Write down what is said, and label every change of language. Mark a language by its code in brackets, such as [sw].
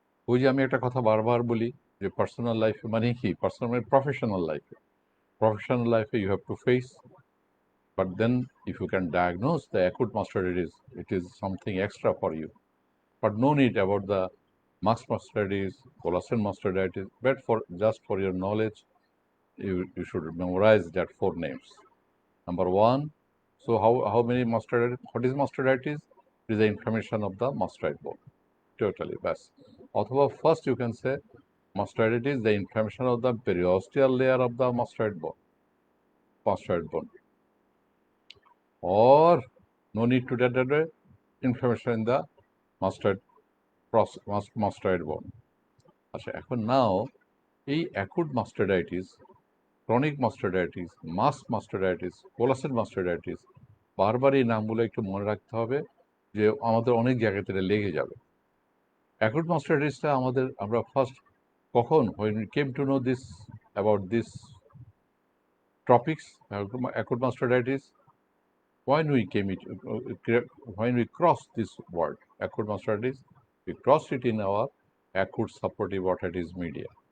[bn] ওই যে আমি একটা কথা বারবার বলি যে পার্সোনাল লাইফে মানে কি, পার্সোনাল মানে প্রফেশনাল লাইফে [en] You have to face, but then if you can diagnose the acute mastoiditis, it is something extra for you, but no need about the mas mastoiditis, coalescent mastoiditis, but for just for your knowledge you should memorize that four names. Number one, so how many mastoiditis? What is mastoiditis? It is the inflammation of the mastoid bone. Totally, bas. Or first you can say mastoiditis is the inflammation of the periosteal layer of the mastoid bone. Or no need to that inflammation in the mastoid mastoid bone. [bn] আচ্ছা, এখন নাও এই acute মাস্টার্ডাইটিস, chronic মাস্টার্ডাইটিস, মাস মাস্টার্ডাইটিস, কোলাসেন মাস্টার্ডাইটিস, বারবার এই নামগুলো একটু মনে রাখতে হবে যে আমাদের অনেক জায়গাতে এটা লেগে যাবে। অ্যাকুট মাস্টার্ডাইটিসটা আমরা ফার্স্ট কখন, [en] when we came to know this about this topics, acute mastoiditis, when we came it, when we crossed this word acute mastitis, we crossed it in our acute suppurative otitis media.